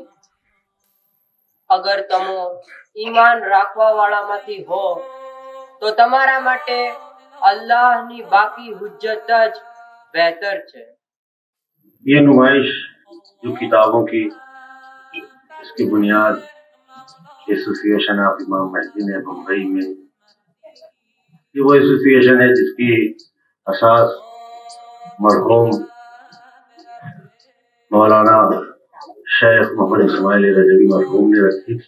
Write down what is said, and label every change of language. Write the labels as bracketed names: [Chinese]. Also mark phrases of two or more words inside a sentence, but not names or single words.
[Gujarati] અગર તમે ઈમાન રાખવા વાળામાંથી હો તો તમારા માટે અલ્લાહની બાકી હુજ્જત જ બહેતર છે. [Urdu] یہ نمائش جو کتابوں کی اس کی بنیاد ایسوسی ایشن آف امام مہدی نے بمبئی میں، یہ وہ ایسوسی ایشن ہے جس کی اساس مرحوم مولانا شیخ محمد اسماعیل رجبی مرحوم نے رکھی تھی.